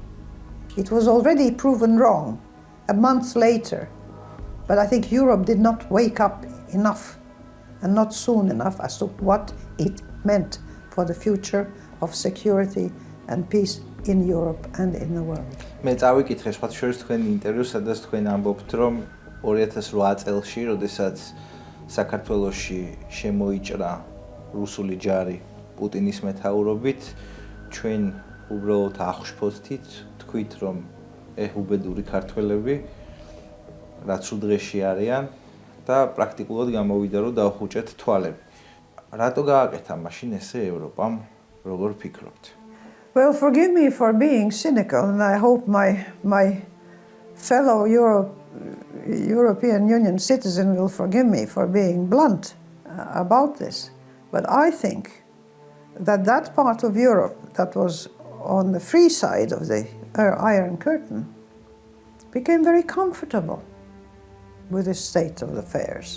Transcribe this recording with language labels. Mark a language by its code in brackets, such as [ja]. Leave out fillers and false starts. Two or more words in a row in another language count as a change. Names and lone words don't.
[en] It was already proven wrong a month later. But I think Europe did not wake up enough and not soon enough as to what it meant for the future of security and peace in Europe and in the world. [ka] მე წავიკითხე სხვა შორის თქვენ ინტერვიუს, სადაც თქვენ ამბობთ, რომ 2008 წელში, როდესაც საქართველოში შემოიჭრა რუსული ჯარი პუტინის მეთაურობით, ჩვენ უბრალოდ აღშფოთით, თქვით, რომ უბედური ქართველები რაც უდღეში არიან და პრაქტიკულად გამოვიდა, რომ დავხუჭეთ თვალები. რატო გააკეთა მაშინ ესე ევროპამ, როგორ ფიქრობთ? [en] Well, forgive me for being cynical, and I hope my fellow European Union citizen will forgive me for being blunt about this. But I think that part of Europe that was on the free side of the Iron Curtain became very comfortable with this state of affairs.